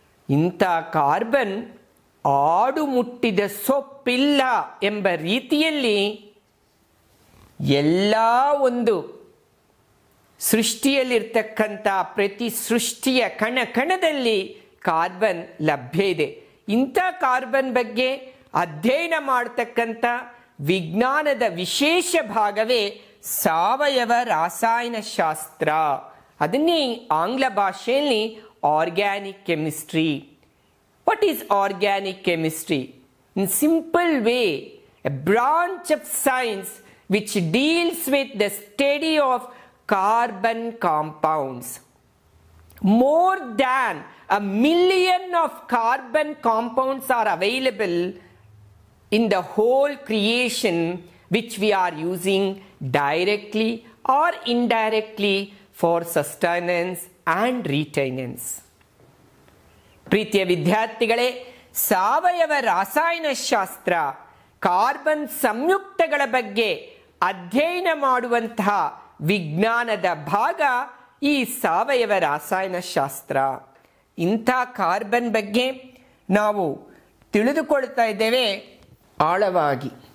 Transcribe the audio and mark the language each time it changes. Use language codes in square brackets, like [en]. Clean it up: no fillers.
[kn] ಇಂಥ ಕಾರ್ಬನ್ ಆಡು ಮುಟ್ಟಿದ ಸೊಪ್ಪಿಲ್ಲ ಎಂಬ ರೀತಿಯಲ್ಲಿ ಎಲ್ಲ ಒಂದು ಸೃಷ್ಟಿಯಲ್ಲಿರ್ತಕ್ಕಂಥ ಪ್ರತಿ ಸೃಷ್ಟಿಯ ಕಣ ಕಣದಲ್ಲಿ ಕಾರ್ಬನ್ ಲಭ್ಯ ಇದೆ. ಇಂಥ ಕಾರ್ಬನ್ ಬಗ್ಗೆ ಅಧ್ಯಯನ ಮಾಡತಕ್ಕಂಥ ವಿಜ್ಞಾನದ ವಿಶೇಷ ಭಾಗವೇ ಸಾವಯವ ರಾಸಾಯನಶಾಸ್ತ್ರ. ಅದನ್ನೇ ಆಂಗ್ಲ ಭಾಷೆಯಲ್ಲಿ organic chemistry. [en] What is organic chemistry? In simple way, a branch of science which deals with the study of carbon compounds. More than 1 million of carbon compounds are available in the whole creation, which we are using directly or indirectly for sustenance and retainance. [kn] ಪ್ರೀತಿಯ ವಿದ್ಯಾರ್ಥಿಗಳೇ, ಸಾವಯವ ರಾಸಾಯನಶಾಸ್ತ್ರ carbon ಸಂಯುಕ್ತಗಳ ಬಗ್ಗೆ ಅಧ್ಯಯನ ಮಾಡುವಂತಹ ವಿಜ್ಞಾನದ ಭಾಗ ಈ ಸಾವಯವ ರಾಸಾಯನಶಾಸ್ತ್ರ. ಇಂಥ ಕಾರ್ಬನ್ ಬಗ್ಗೆ ನಾವು ತಿಳಿದುಕೊಳ್ತಾ ಇದ್ದೇವೆ ಆಳವಾಗಿ.